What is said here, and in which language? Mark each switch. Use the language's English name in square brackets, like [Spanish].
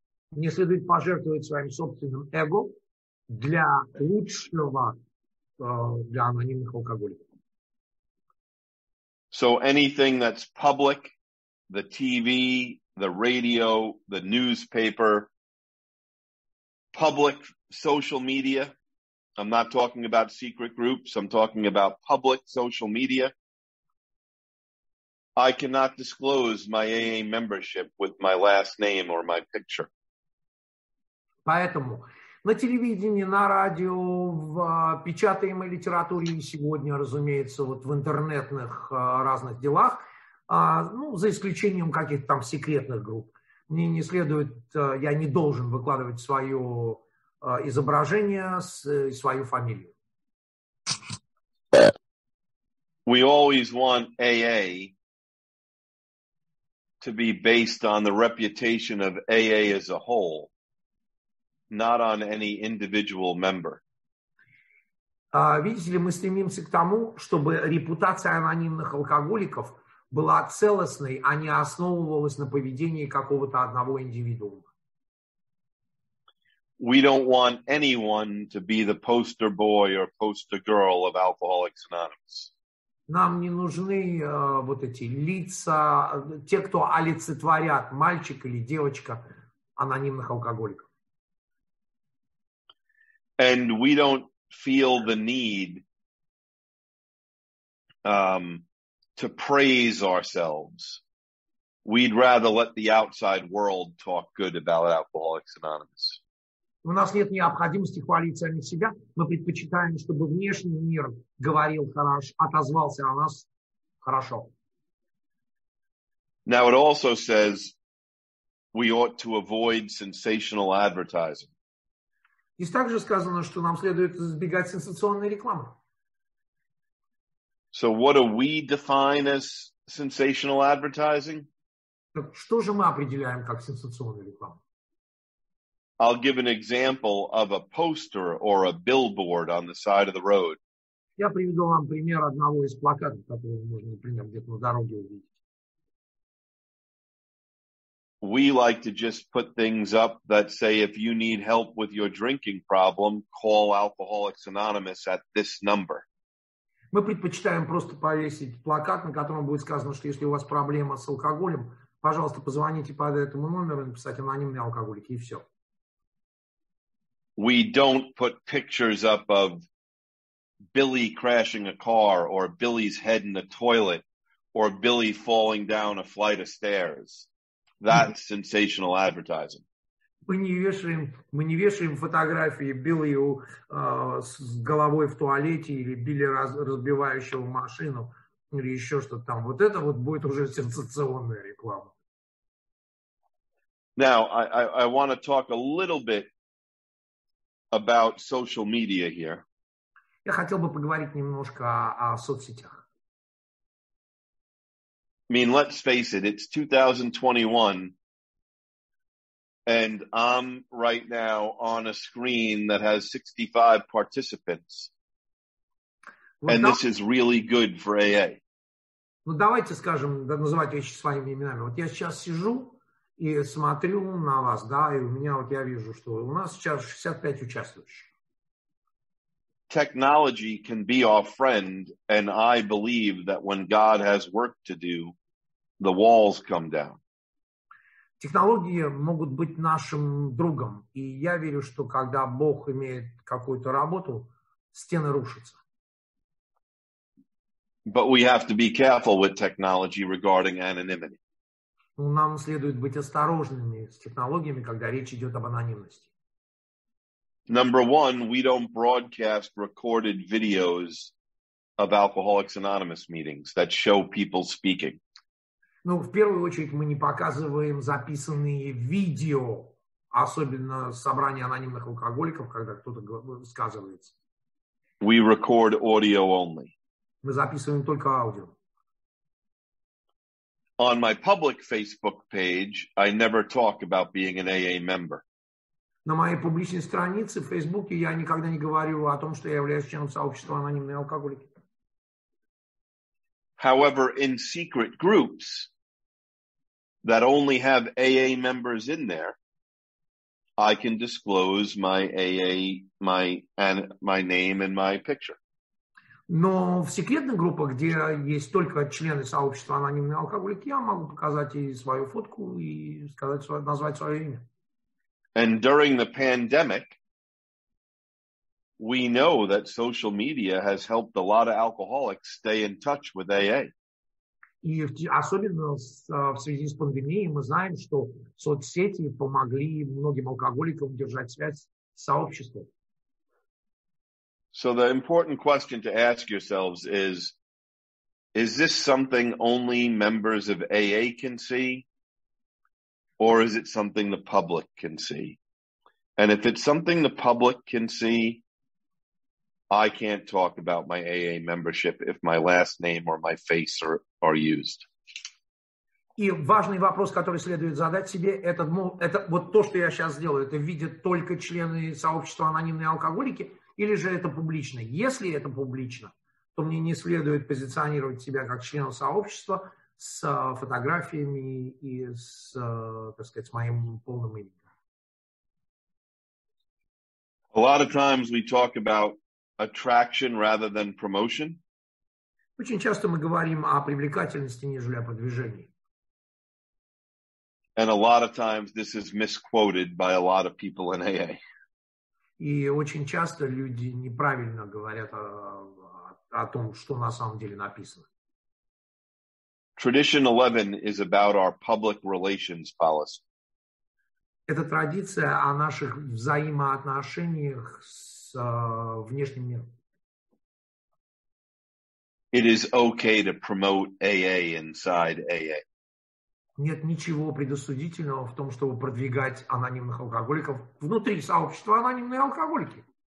[Russian] Мне следует пожертвовать своим собственным эго для лучшего для анонимных алкоголиков. [English] So anything that's public, the TV, the radio, the newspaper, public social media, I'm not talking about secret groups, I'm talking about public social media. I cannot disclose my AA membership with my last name or my picture. [Russian] Поэтому на телевидении, на радио, в печатаемой литературе и сегодня, разумеется, вот в интернетных разных делах, ну, за исключением каких-то там секретных групп, мне не следует, я не должен выкладывать свое изображение, свою фамилию. [English] We always want AA to be based on the reputation of AA as a whole, not on any individual member. [Russian] Видите ли, мы стремимся к тому, чтобы репутация анонимных алкоголиков была целостной, а не основывалась на поведении какого-то одного индивидуума. [English] We don't want anyone to be the poster boy or poster girl of Alcoholics Anonymous. [Russian] Нам не нужны вот эти лица, те, кто олицетворят мальчик или девочка анонимных алкоголиков. [English] And we don't feel the need to praise ourselves. We'd rather let the outside world talk good about Alcoholics Anonymous. [Russian] У нас нет необходимости хвалить самих себя. Мы предпочитаем, чтобы внешний мир говорил хорошо, отозвался о нас хорошо. [English] Now it also says we ought to avoid sensational advertising. [Russian] Здесь также сказано, что нам следует избегать сенсационной рекламы. [English] So what do we define as sensational advertising? [Russian] Так что же мы определяем как сенсационную рекламу? [English] I'll give an example of a poster or a billboard on the side of the road. [Russian] Я приведу вам пример одного из плакатов, который можно, например, где-то на дороге увидеть. [English] We like to just put things up that say, if you need help with your drinking problem, call Alcoholics Anonymous at this number. [Russian] Мы предпочитаем просто повесить плакат, на котором будет сказано, что если у вас проблема с алкоголем, пожалуйста, позвоните по этому номеру и написать анонимные алкоголики, и все. [English] We don't put pictures up of Billy crashing a car or Billy's head in the toilet or Billy falling down a flight of stairs. That's sensational advertising. [Russian] Мы не вешаем фотографии Билли с головой в туалете или Билли, разбивающего машину или еще что-то там. Вот это вот будет уже сенсационная реклама. [English] Now, I want to talk a little bit about social media here. [Russian] Я хотел бы поговорить немножко о соцсетях. [English] I mean, let's face it, it's 2021, and I'm right now on a screen that has 65 participants, and this is really good for AA. [Russian] Ну, давайте скажем, называть вещи своими именами. Вот я сейчас сижу и смотрю на вас, да, и у меня вот я вижу, что у нас сейчас 65 участвующих. [English] Technology can be our friend, and I believe that when God has work to do, the walls come down. [Russian] Технологии могут быть нашим другом, и я верю, что когда Бог имеет какую-то работу, стены рушатся. [English] But we have to be careful with technology regarding anonymity. [Russian] Нам следует быть осторожными с технологиями, когда речь идет об анонимности. [English] Number one, we don't broadcast recorded videos of Alcoholics Anonymous meetings that show people speaking. [Russian] Ну, в первую очередь, мы не показываем записанные видео, особенно собрания анонимных алкоголиков, когда кто-то высказывается. [English] We record audio only. [Russian] Мы записываем только аудио. [English] On my public Facebook page, I never talk about being an AA member. [Russian] На моей публичной странице в Фейсбуке я никогда не говорю о том, что я являюсь членом сообщества анонимные алкоголики. [English] However, in secret groups that only have AA members in there, I can disclose my AA, my name and my picture. [Russian] Но в секретных группах, где есть только члены сообщества анонимные алкоголики, я могу показать и свою фотку, и сказать, назвать свое имя. [English] And during the pandemic, we know that social media has helped a lot of alcoholics stay in touch with AA. [Russian] И особенно в связи с пандемией мы знаем, что соцсети помогли многим алкоголикам держать связь с сообществом. [English] So the important question to ask yourselves is this something only members of AA can see? Or is it something the public can see? And if it's something the public can see, I can't talk about my AA membership if my last name or my face are used. [Russian] И важный вопрос, который следует задать себе, это вот то, что я сейчас сделаю, это видят только члены сообщества анонимные алкоголики, или же это публично? Если это публично, то мне не следует позиционировать себя как члена сообщества с фотографиями и с, так сказать, с моим полным именем. [English] A lot of times we talk about attraction rather than promotion. [Russian] Очень часто мы говорим о привлекательности, нежели о продвижении. [English] And a lot of times this is misquoted by a lot of people in AA. [Russian] И очень часто люди неправильно говорят о том, что на самом деле написано. [English] Tradition 11 is about our public relations policy. [Russian] Это традиция о наших взаимоотношениях с внешним миром. [English] It is okay to promote AA inside AA. [Russian] Нет ничего предосудительного в том, чтобы продвигать анонимных алкоголиков внутри сообщества анонимные алкоголики.